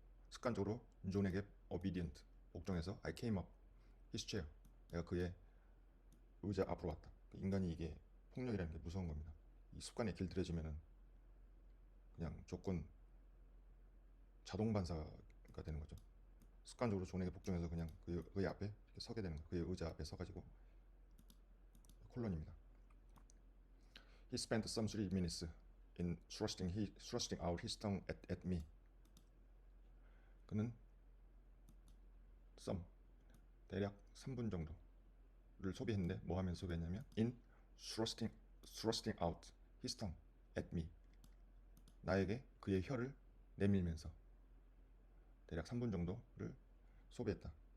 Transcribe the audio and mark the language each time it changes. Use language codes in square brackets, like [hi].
[ko] 습관적으로 존에게 obedient, 복종해서 [en] I came up his chair. [ko] 내가 그의 의자 앞으로 왔다. 인간이 이게 폭력이라는 게 무서운 겁니다. 이 습관에 길들여지면은 그냥 자동 반사가 되는 거죠. 습관적으로 존에게 복종해서 그냥 그의 앞에 이렇게 서게 되는 거예요. 그의 의자 앞에 서가지고. 콜론입니다. [en] He spent some 3 minutes in thrusting out his tongue at me. [ko] 그는 대략 3분 정도를 소비했는데 뭐 하면서 소비했냐면 [en] in thrusting out his tongue at me. [ko] 나에게 그의 혀를 내밀면서 대략 3분 정도를 소비했다.